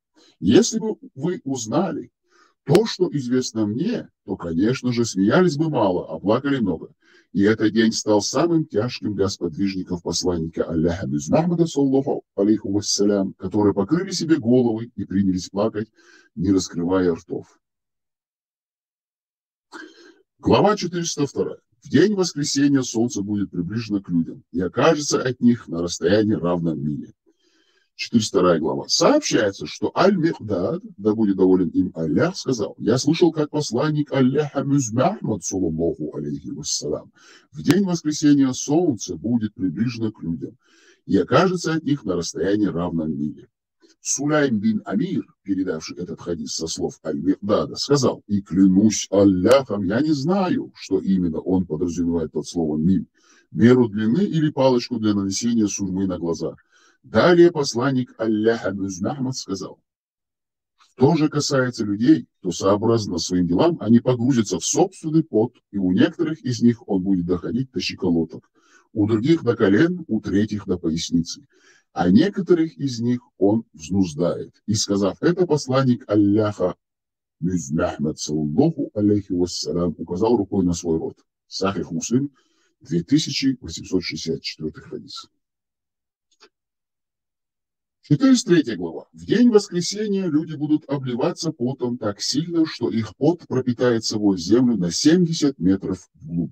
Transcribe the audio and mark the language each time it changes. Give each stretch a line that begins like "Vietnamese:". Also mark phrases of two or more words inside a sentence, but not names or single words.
Russian: Если бы вы узнали то, что известно мне, то, конечно же, смеялись бы мало, а плакали много. И этот день стал самым тяжким для сподвижников посланника Аллаха Мухаммада,
Arabic: صلى الله عليه وسلم,
Russian: которые покрыли себе головы и принялись плакать, не раскрывая ртов. Глава 402. В день воскресения солнце будет приближено к людям и окажется от них на расстоянии равном миле. 402 глава. Сообщается, что Аль-Михдад, да будет доволен им Аллах, сказал: я слышал, как посланник Аллаха Мухаммад,
Arabic: صلى الله عليه وسلم,
Russian: в день воскресения солнце будет приближено к людям и окажется от них на расстоянии равном миле. Сулайм бин Амир, передавший этот хадис со слов Аль-Михдада, сказал: и клянусь Аллахом, я не знаю, что именно он подразумевает под словом миль, меру длины или палочку для нанесения сурьмы на глаза. Далее посланник Аллаха Мухаммад сказал: что же касается людей, то сообразно своим делам они погрузятся в собственный пот, и у некоторых из них он будет доходить до щиколоток, у других до колен, у третьих до поясницы, а некоторых из них он взнуздает. И сказав это, посланник Аллаха Мухаммад,
Arabic: صلى الله عليه وسلم,
Russian: указал рукой на свой рот. Сахих Муслим, 2864 хадис. 403 глава. В день воскресения люди будут обливаться потом так сильно, что их пот пропитает собой землю на 70 метров вглубь.